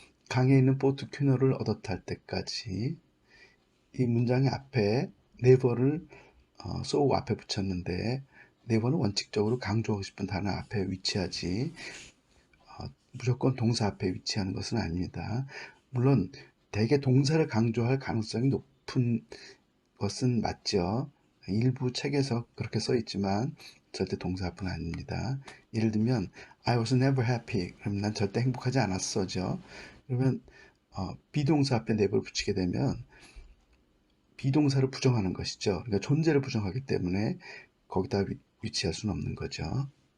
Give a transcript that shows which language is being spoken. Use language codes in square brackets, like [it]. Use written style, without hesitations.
[ko] 강에 있는 보트 큐너를 얻어 탈 때까지. 이 문장의 앞에 never를 so 앞에 붙였는데 never는 원칙적으로 강조하고 싶은 단어 앞에 위치하지 무조건 동사 앞에 위치하는 것은 아닙니다. 물론 대개 동사를 강조할 가능성이 높은 것은 맞죠. 일부 책에서 그렇게 써 있지만 절대 동사 앞은 아닙니다. 예를 들면 [en] I was never happy. [ko] 그러면 난 절대 행복하지 않았어죠. 그러면 비동사 앞에 never를 붙이게 되면 비동사를 부정하는 것이죠. 그러니까 존재를 부정하기 때문에 거기다 위치할 수는 없는 거죠.